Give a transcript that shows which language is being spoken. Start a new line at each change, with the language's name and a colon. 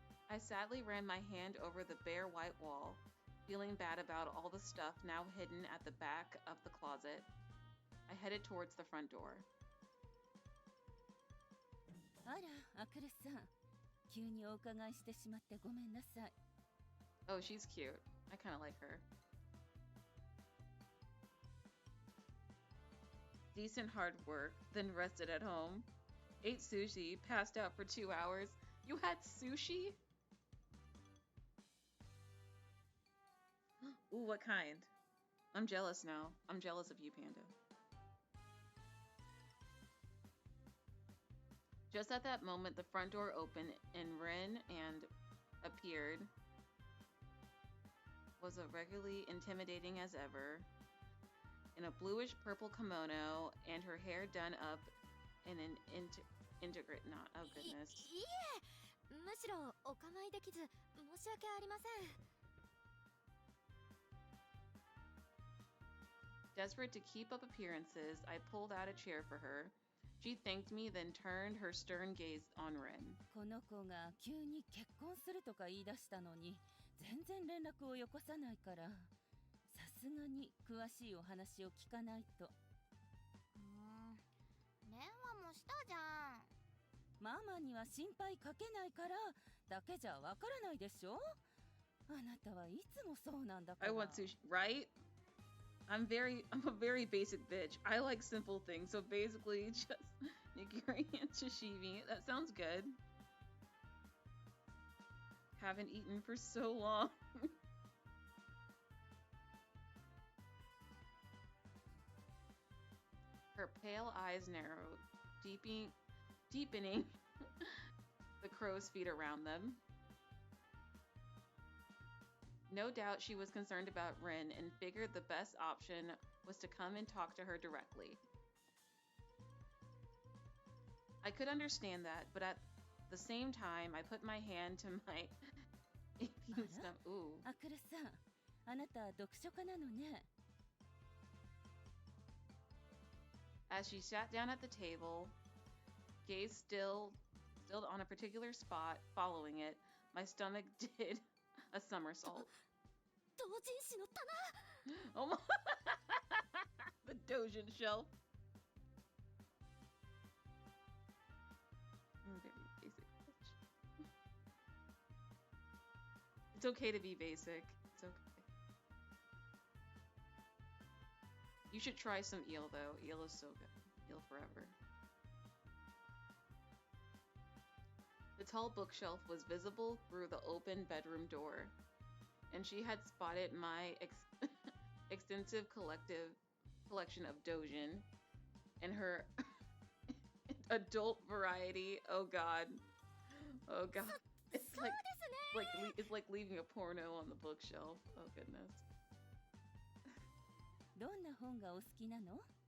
English: I sadly ran my hand over the bare white wall, feeling bad about all the stuff now hidden at the back of the closet. I headed towards the front door.
Japanese: あら、アクルさん。急にお伺いしてしまってごめんなさい。
English: Oh, she's cute. I kind of like her. Decent hard work, then rested at home. Ate sushi, passed out for 2 hours. You had sushi? Ooh, what kind? I'm jealous now. I'm jealous of you, Panda. Just at that moment, the front door opened and Rin appeared. Was regularly intimidating as ever. In a bluish purple kimono and her hair done up in an integrate knot. Oh goodness.
Japanese: いえ、むしろお構いできず申し訳ありません。
English: Desperate to keep up appearances, I pulled out a chair for her. She thanked me, then turned her stern gaze on Rin.
Japanese: この子が急に結婚するとか言い出したのに、全然連絡をよこさないから、さすがに詳しいお話を聞かないと。電話もしたじゃん。ママには心配かけないからだけじゃわからないでしょ。あなたはいつもそうなんだから。
English: I want sushi, right? I'm a very basic bitch. I like simple things, so basically just nigiri and sashimi. That sounds good. Haven't eaten for so long. Her pale eyes narrowed, deepening the crow's feet around them. No doubt she was concerned about Rin and figured the best option was to come and talk to her directly. I could understand that, but at the same time, I put my hand to my aching stomach. Ooh.
Japanese: アクルさん、あなた読書家なのね。
English: As she sat down at the table, gaze still on a particular spot, following it, my stomach did a somersault.
Japanese: 同人誌の棚。
English: Oh my! The Dojin shelf. I'm very basic bitch. It's okay to be basic. It's okay. You should try some eel though. Eel is so good. Eel forever. The tall bookshelf was visible through the open bedroom door, and she had spotted my extensive collection of Dojin and her adult variety. Oh god. Oh god. It's like leaving a porno on the bookshelf. Oh goodness.
Japanese: どんな本がお好きなの？